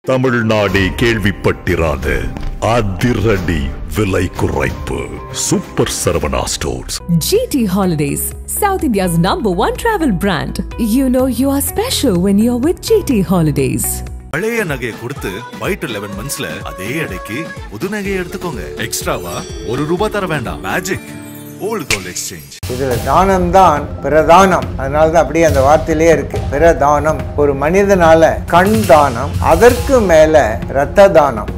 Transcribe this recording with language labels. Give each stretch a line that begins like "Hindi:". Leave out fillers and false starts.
Tamil: தமிழ்நாடே கேள்விப்பட்டிராத அதிரடி விலை குறைப்பு super Saravana stores.
English: GT Holidays, South India's #1 travel brand. You know you are special when you're with GT Holidays.
Tamil: பழைய நகையை கொடுத்து பை டு 11 monthsல அதே அடைக்கு புது நகையை எடுத்துக்கோங்க. எக்ஸ்ட்ராவா ₹1 தர வேண்டாம். Magic volt gold exchange. இதுல தானம் தான் பிரதானம். அதனால தான் அப்படியே அந்த வார்த்தையிலே இருக்கு பிரதானம். ஒரு மனிதனால கண் தானம், அதற்கு மேல இரத்த தானம்.